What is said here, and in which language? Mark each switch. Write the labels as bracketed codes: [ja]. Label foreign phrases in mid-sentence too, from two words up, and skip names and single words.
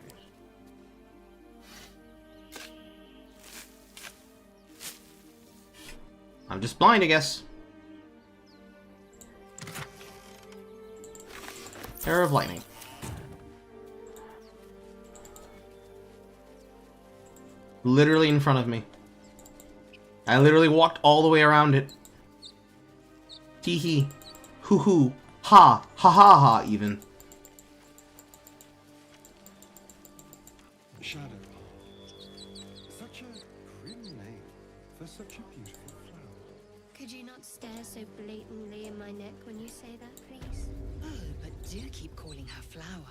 [en] I'm just blind, I guess. Arrow of lightning. Literally in front of me. I literally walked all the way around it. Hee hee. Hoo hoo. Ha. Ha ha ha even. Shadow. Such a grim name for such a beautiful flower. Could you not stare so blatantly in my neck when you say that, please? Oh, but do keep calling her Flower.